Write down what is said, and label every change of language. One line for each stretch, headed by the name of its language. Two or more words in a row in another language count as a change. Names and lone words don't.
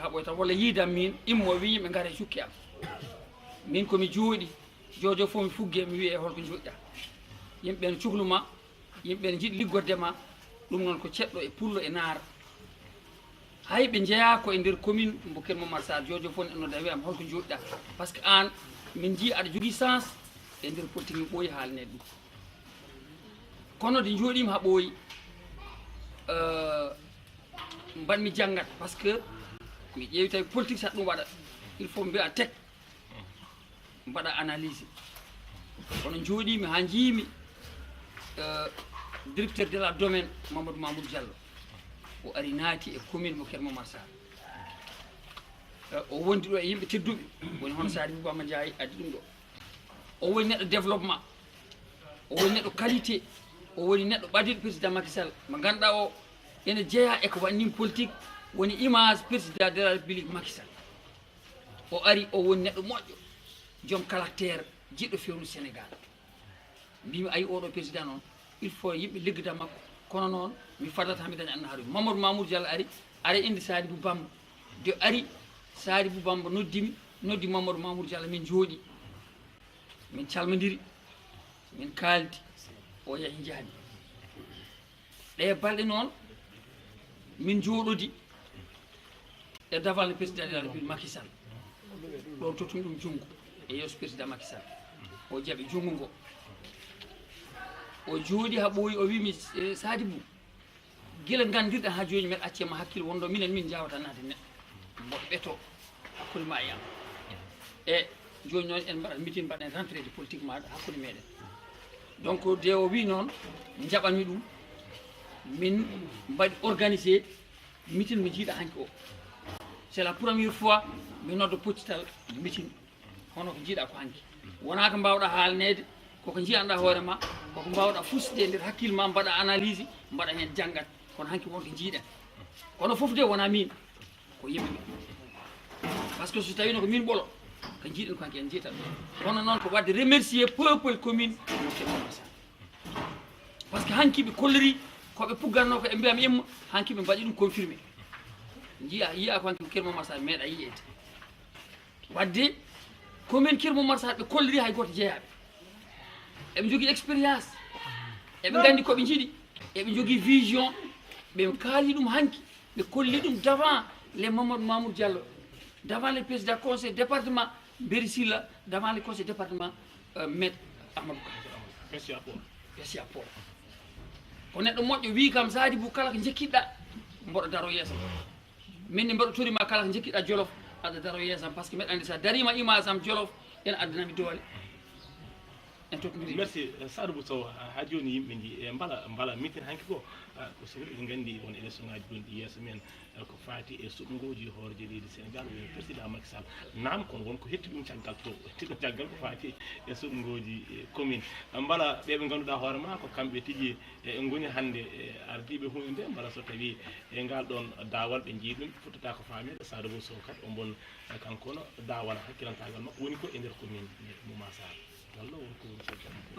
Fula: haɓoy tan walla yiidam min immo wi yimɓe gaare cukki am min komi jooɗi jojo fof mi fugge mi wiye holko joɗɗa yimɓe ne cuhluma yimɓe ne jiiɗi liggodde ma ɗum noon ko ceɗɗo e pullo e naara hay ɓe jeeya ko e nder commune mbo Keur Mouma Sar jojo fof neɗɗo nodda wiyam holko joɗɗa
French: par ce que
Fula: an min jii aɗa jogui sens e nder politique mi ɓooyi haalnede ɗum kono de jooɗima ha ɓooyi mbanmi janggat par ce que mi ƴeewi tawi politique saɗa ɗum waɗa
French: il faut
Fula: mbiya tek mbaɗa analyse kono jooɗimi ha jiimi
French: directeur de la domaine
Fula: Mamoudou Diallo o ari naati e commune mo Keur Mouma Sar o wondi ɗo e yimɓe tedduɓe woni hono Sadi Bouba Ndiaye addi ɗum ɗo o woni neɗɗo développement o woni neɗɗo qualité o woni neɗɗo ɓadiɗo président Macky Sall mo ganduɗa o ene jeeya e ko wannimi politique woni
French: image président de la république
Fula: Macky Sall o ari o woni neɗɗo moƴƴo joom caractère jiɗɗo fewnu Sénégal mbimi ayi oɗo président noon
French: il faut
Fula: yimɓe liggida makko kono noon mi fadata hami daña anna haɗum Mamoudou Diallo ari inde Sadi Bou Bamba de ari Sadi Bou Bamba noddi Mamoudou Diallo min jooɗi min calmodiri min kaaldi o yahi jaadi ɗe balɗe noon min jooɗodi e daval
French: président de la république
Fula: Macky Sall ɗon tottumi ɗum junngo e yeeso président Macky Sall o jaɓi junngo ngo o jooɗi ha ɓooyi o wimi Sadi Bou gila gandirɗen ha joni meɗa accema hakkille wonɗo minen min jawata naade neɗɗo mboɗo ɓeeto hakkude ma e am e joni noon en mbaɗat meeting mbaɗen
French: rentré de politique
Fula: maɗa hakkude meɗen donc de o wi noon jaɓanmi ɗum min mbaɗi organisé meeting mi jiiɗa hanki o
French: c'est la première
Fula: fois mi nodda poccital meeting hono ko jiiɗa ko hanki wona ko mbawɗa haalnede koko jiyanɗa hoorema koko mbawɗa fusde nder hakkille ma mbaɗa analyse mbaɗa hen janggat kono hanki wonko jiiɗen kono foof de wona min ko yimɓeɓe
French: par ce que
Fula: so tawino ko min ɓolo ko jiiɗen ko hanki en jiitat kono noon ko wadde remercier peuple commune mo Keur Mouma Sar
French: par ce que
Fula: hanki ɓe kolliri koɓe pugganno ko e mbiyam imma hanki ɓe mbaɗi ɗum confirmé yiya ko hanki Keur Mouma Sar meeɗa yiyede wadde commune Keur Mouma Sar ɓe kolliri hay goto jeeyaɓe eɓe jogui expérience eɓe gandi koɓe jiiɗi eɓe jogui vision ɓe kaali ɗum hanki ɓe kolli ɗum devant
French: les Mamoudou Diallo devant le président conseil département Mbéri Sylla devant le conseil département maître
Fula: Amadou Ka Pessia Port ko neɗɗo moƴƴo wi kam Sadi Bou kala ko jekkiɗɗa mboɗo daro yeesam minne mboɗo torima kala ko jekkiɗɗa Jolof aɗa daro yeesam
French: par ce que
Fula: meɗa andi sa darima image am Jolof ene addanami doole en totodiri merci Sadibou Sow ha joni yimɓe ji e mbala mitin hanki ko so woni gandi won élection ngaji gon ɗi yeeso men ko faati e suɓgoji hoorje leydi Sénégal woni président Macky Sall naam kono wonko hetti ɗum caggal to hetti ɗum caggal ko faati e suɓgoji commune mbala ɓeɓe ganduɗa hoore ma ko kamɓe tigi e goni hannde ardiɓe hunde nde mbala so tawi e ngal ɗon daawal ɓe jii ɗum futtata ko faamede Sadibou Sow kadi o bon kankono daawal hakkilantagal makko woni ko e nder commune Mouma Sarr walla wonko woni caggal